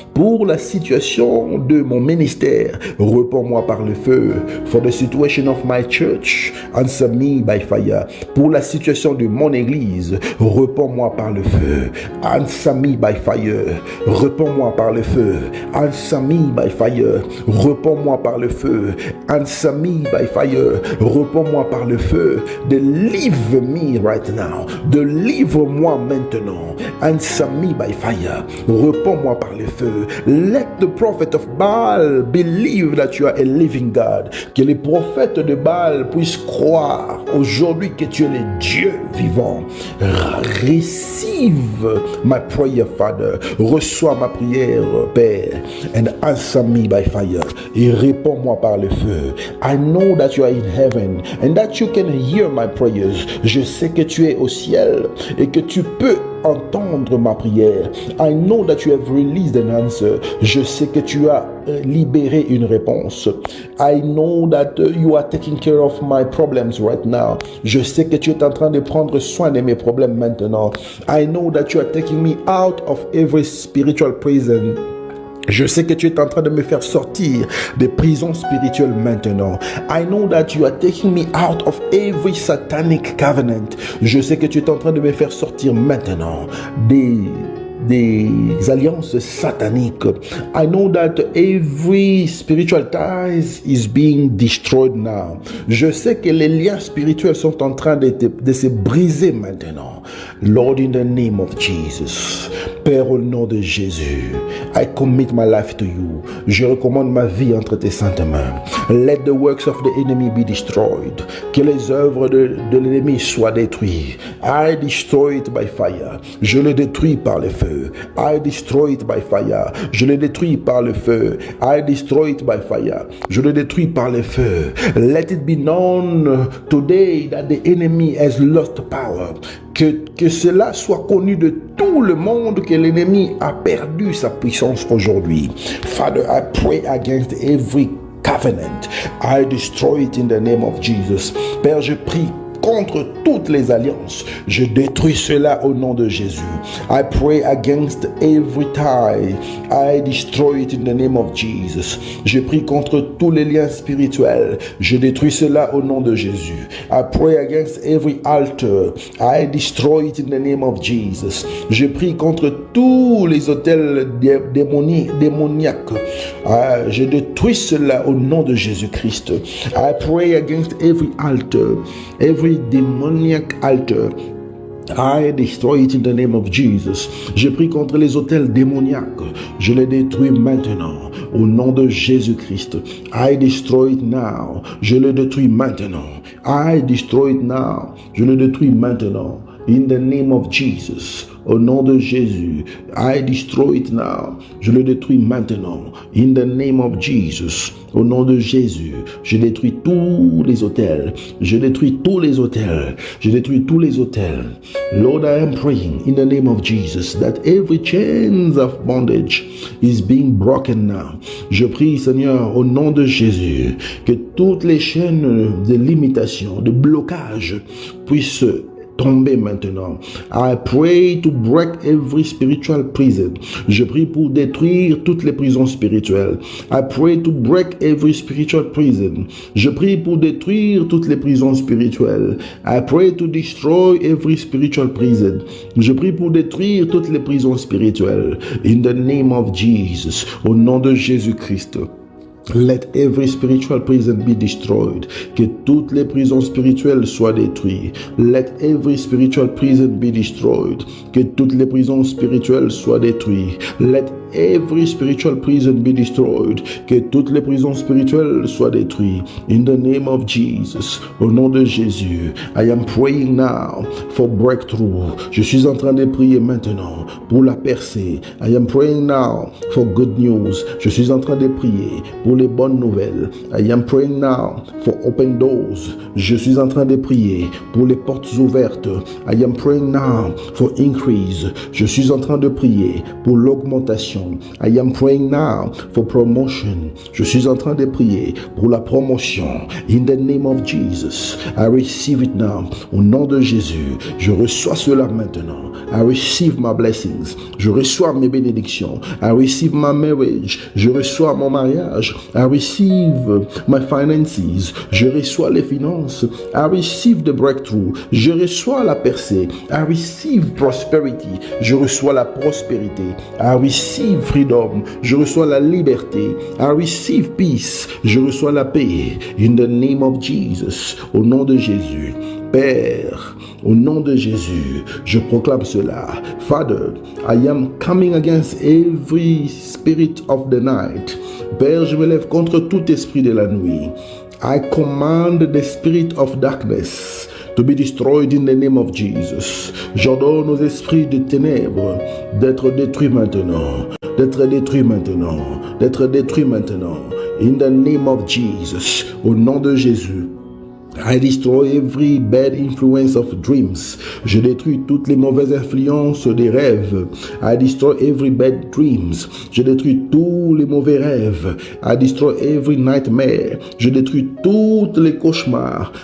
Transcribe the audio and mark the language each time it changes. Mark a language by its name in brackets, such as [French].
[French] Pour la situation de mon ministère, réponds-moi par le feu. [English] For the situation of my church, answer me by fire. [French] Pour la situation de mon église, réponds-moi par le feu. [English] Answer me by fire. [French] Réponds-moi par le feu. [English] Answer me by fire. [French] Réponds-moi par le feu. [English] Answer me by fire. [French] Réponds-moi par le feu. [English] Deliver me right now. [French] Délivre-moi maintenant. [English] Answer me by fire. [French] Réponds-moi par le feu. [English] Let the prophet of Baal believe that you are a living God. [French] Que les prophètes de Baal puissent croire aujourd'hui que tu es le Dieu vivant. [English] Receive my prayer, Father. [French] Reçois ma prière, Père. [English] And answer me by fire. [French] Et réponds-moi par le feu. [English] I know that you are in heaven and that you can hear my prayers. [French] Je sais que tu es au ciel et que tu peux entendre ma prière. [English] I know that you have released an answer. [French] Je sais que tu as libéré une réponse. [English] I know that you are taking care of my problems right now. [French] Je sais que tu es en train de prendre soin de mes problèmes maintenant. [English] I know that you are taking me out of every spiritual prison. [French] Je sais que tu es en train de me faire sortir des prisons spirituelles maintenant. [English] I know that you are taking me out of every satanic covenant. [French] Je sais que tu es en train de me faire sortir maintenant des alliances sataniques. [English] I know that every spiritual ties is being destroyed now. [French] Je sais que les liens spirituels sont en train de se briser maintenant. [English] Lord, in the name of Jesus, [French] Père, au nom de Jésus, [English] I commit my life to you. [French] Je recommande ma vie entre tes saintes mains. [English] Let the works of the enemy be destroyed. [French] Que les œuvres de l'ennemi soient détruites. [English] I destroy it by fire. [French] Je le détruis par le feu. [English] I destroy it by fire. [French] Je le détruis par le feu. [English] I destroy it by fire. [French] Je le détruis par le feu. [English] Let it be known today that the enemy has lost power. [French] Que cela soit connu de tout le monde que l'ennemi a perdu sa puissance aujourd'hui. [English] Father, I pray against every covenant. I destroy it in the name of Jesus. [French] Père, je prie contre toutes les alliances. Je détruis cela au nom de Jésus. [English] I pray against every tie. I destroy it in the name of Jesus. [French] Je prie contre tous les liens spirituels. Je détruis cela au nom de Jésus. [English] I pray against every altar. I destroy it in the name of Jesus. [French] Je prie contre tous les autels démoniaques. Je détruis cela au nom de Jésus-Christ. [English] I pray against every altar, every demoniac altar. I destroy it in the name of Jesus. [French] Je prie contre les autels démoniaques. Je les détruis maintenant. Au nom de Jésus-Christ. [English] I destroy it now. [French] Je le détruis maintenant. [English] I destroy it now. [French] Je le détruis maintenant. [English] In the name of Jesus. [French] Au nom de Jésus, [English] I destroy it now. [French] Je le détruis maintenant. [English] In the name of Jesus. [French] Au nom de Jésus, je détruis tous les autels. Je détruis tous les autels. Je détruis tous les autels. [English] Lord, I am praying in the name of Jesus that every chains of bondage is being broken now. [French] Je prie, Seigneur, au nom de Jésus, que toutes les chaînes de limitation, de blocage puissent tomber maintenant. [English] I pray to break every spiritual prison. [French] Je prie pour détruire toutes les prisons spirituelles. [English] I pray to break every spiritual prison. [French] Je prie pour détruire toutes les prisons spirituelles. [English] I pray to destroy every spiritual prison. [French] Je prie pour détruire toutes les prisons spirituelles. [English] In the name of Jesus. [French] Au nom de Jésus-Christ. [English] Let every spiritual prison be destroyed. [French] Que toutes les prisons spirituelles soient détruites. [English] Let every spiritual prison be destroyed. [French] Que toutes les prisons spirituelles soient détruites. [English] Let every spiritual prison be destroyed. [French] Que toutes les prisons spirituelles soient détruites. [English] In the name of Jesus. [French] Au nom de Jésus. [English] I am praying now for breakthrough. [French] Je suis en train de prier maintenant pour la percée. [English] I am praying now for good news. [French] Je suis en train de prier pour les bonnes nouvelles. [English] I am praying now for open doors. [French] Je suis en train de prier pour les portes ouvertes. [English] I am praying now for increase. [French] Je suis en train de prier pour l'augmentation. [English] I am praying now for promotion. [French] Je suis en train de prier pour la promotion. [English] In the name of Jesus, I receive it now. [French] Au nom de Jésus, je reçois cela maintenant. [English] I receive my blessings. [French] Je reçois mes bénédictions. [English] I receive my marriage. [French] Je reçois mon mariage. [English] I receive my finances. [French] Je reçois les finances. [English] I receive the breakthrough. [French] Je reçois la percée. [English] I receive prosperity. [French] Je reçois la prospérité. [English] I receive freedom. [French] Je reçois la liberté. [English] I receive peace. [French] Je reçois la paix. [English] In the name of Jesus. [French] Au nom de Jésus. Père, au nom de Jésus, je proclame cela. [English] Father, I am coming against every spirit of the night. [French] Père, je me lève contre tout esprit de la nuit. [English] I command the spirit of darkness to be destroyed in the name of Jesus. [French] J'ordonne aux esprits de ténèbres d'être détruits maintenant, d'être détruits maintenant, d'être détruits maintenant. [English] In the name of Jesus, [French] au nom de Jésus. [English] I destroy every bad influence of dreams. [French] Je détruis toutes les mauvaises influences des rêves. [English] I destroy every bad dreams. [French] Je détruis tous les mauvais rêves. [English] I destroy every nightmare. [French] Je détruis tous les cauchemars.